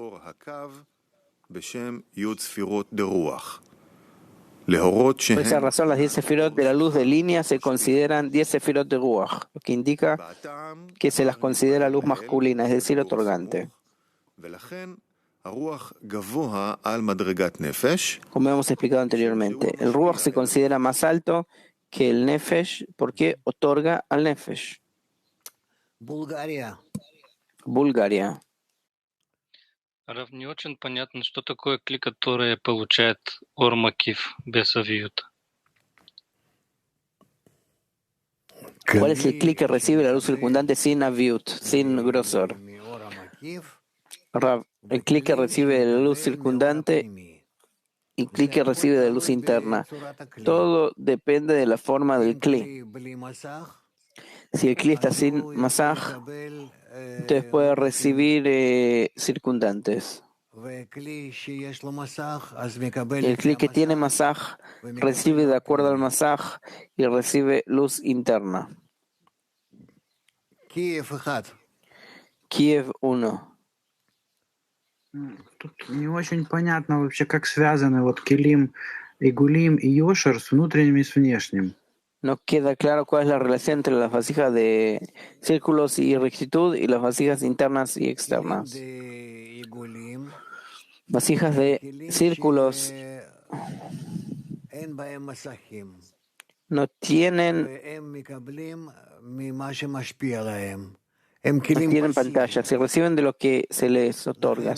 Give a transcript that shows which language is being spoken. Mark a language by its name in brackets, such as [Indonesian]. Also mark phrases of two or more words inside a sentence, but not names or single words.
[Spanish] Por esa razón, las 10 sefirot de la luz de línea se consideran 10 sefirot de Ruach, lo que indica que se las considera luz masculina, es decir, otorgante. Como hemos explicado anteriormente, el Ruach se considera más alto que el Nefesh porque otorga al Nefesh. Bulgaria. [Russian] Рав, не очень понятно, что такое кли, которое получает [Hebrew] אור מקיף [Russian] без авиют. [Spanish] ¿Cuál es el clic que recibe la luz circundante sin aviut, sin grosor? Rav, el clic que recibe la luz circundante y Kli que recibe de luz interna. Todo depende de la forma del Kli. Si el Kli está sin masaj, entonces puede recibir circundantes. El Kli que tiene masaj recibe de acuerdo al masaj y recibe luz interna. Kiev 1. [Russian] Тут не очень понятно вообще, как связаны вот Келим и Гулим и Йошер с внутренним и с внешним. [Spanish] No queda claro cuál es la relación entre las vasijas de círculos y rectitud y las vasijas internas y externas. Vasijas de círculos no tienen pantallas y reciben de lo que se les otorga.